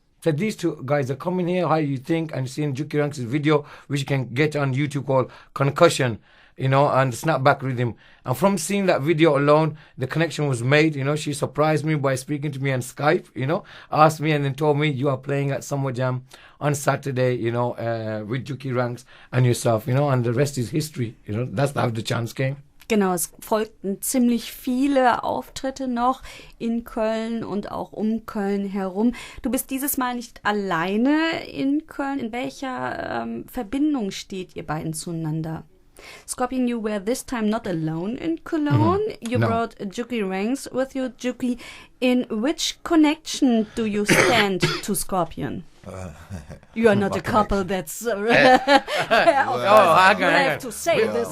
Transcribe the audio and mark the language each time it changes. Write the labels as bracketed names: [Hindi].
[English] Said, these 2 guys are coming here, how you think? And seeing Juki Ranks' video, which you can get on YouTube, called Concussion, and Snapback Rhythm. And from seeing that video alone, the connection was made. She surprised me by speaking to me on Skype, asked me and then told me, you are playing at Summer Jam on Saturday, with Juki Ranks and yourself, and the rest is history. That's how the chance came. [German] Genau, es folgten ziemlich viele Auftritte noch in Köln und auch um Köln herum. Du bist dieses Mal nicht alleine in Köln. In welcher Verbindung steht ihr beiden zueinander? [English] Scorpion, you were this time not alone in Cologne. You brought Juki Ranks with you. Juki, in which connection do you stand to Scorpion? You are not a couple that's... hang on. have to say this.